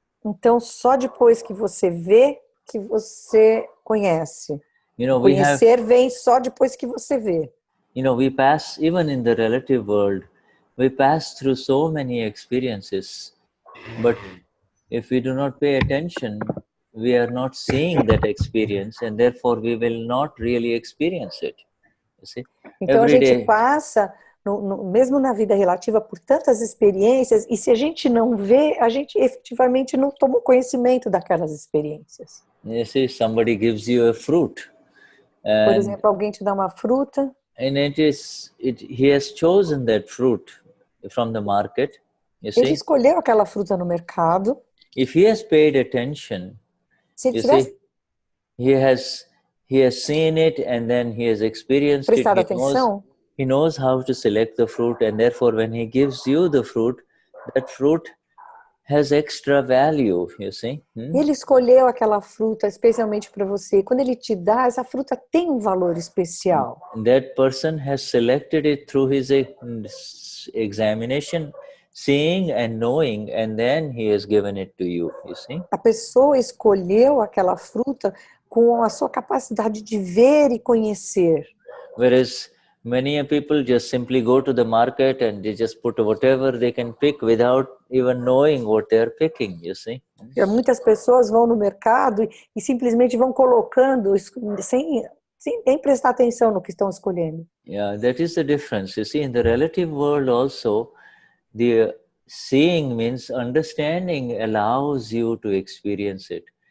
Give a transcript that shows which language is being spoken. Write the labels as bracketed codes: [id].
[pt] Então, só depois que você vê, que você conhece. [en] You know, [pt] Conhecer vem só depois que você vê. [en] You know, we pass, even in the relative world, we pass through so many experiences. But if we do not pay attention, we are not seeing that experience, and therefore we will not really experience it. You see? [pt] Então a gente passa, mesmo na vida relativa, por tantas experiências, e se a gente não vê, a gente efetivamente não toma conhecimento daquelas experiências. [en] You see, somebody gives you a fruit. [pt] Por exemplo, alguém te dá uma fruta. [en] And he has chosen that fruit from the market. You see? [pt] Ele escolheu aquela fruta no mercado. [en] If he has paid attention, [pt] se ele tivesse [en] he has seen it and then he has experienced it. He knows how to select the fruit, and therefore when he gives you the fruit, that fruit has extra value, you see. [pt] Ele escolheu aquela fruta especialmente para você. Quando ele te dá, essa fruta tem um valor especial. [en] That person has selected it through his examination, seeing and knowing, and then he has given it to you, you see. [pt] A pessoa escolheu aquela fruta com a sua capacidade de ver e conhecer. [en] Whereas many people just simply go to the market and they just put whatever they can pick without even knowing what they are picking, you see. [pt] Muitas pessoas vão no mercado e simplesmente vão colocando sem nem prestar atenção no que estão escolhendo. [en] Yeah, that is the difference. You see, in the relative world also, the seeing means understanding allows you to experience it.